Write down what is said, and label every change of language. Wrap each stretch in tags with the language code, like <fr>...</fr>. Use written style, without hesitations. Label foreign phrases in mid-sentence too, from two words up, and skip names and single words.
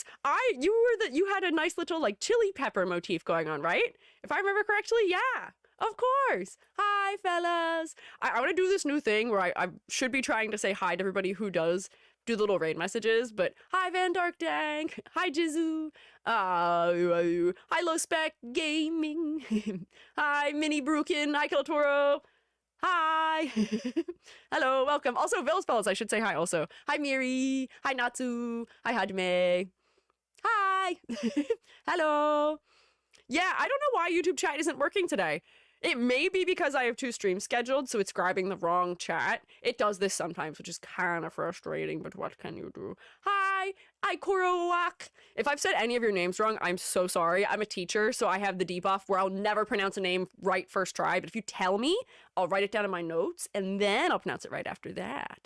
<en>You had a nice little like chili pepper motif going on, right? If I remember correctly, yeah. Of course. Hi, fellas. I want to do this new thing where I should be trying to say hi to everybody who does do the little raid messages, but hi, Van Dark Dank. Hi, Jizu. Hi, Low Spec Gaming. Hi, Mini Brukin. Hi, Kiltoro. Hi. Hello, welcome. Also, Vils Fellas, I should say hi also. Hi, Miri. Hi, Natsu. Hi, Hajime. Hi. Hello. Yeah, I don't know why YouTube chat isn't working today. It may be because I have 2 streams scheduled, so it's grabbing the wrong chat. It does this sometimes, which is kind of frustrating, but what can you do? Hi, Ikoroak. If I've said any of your names wrong, I'm so sorry. I'm a teacher, so I have the debuff where I'll never pronounce a name right first try, but if you tell me, I'll write it down in my notes, and then I'll pronounce it right after that.</en>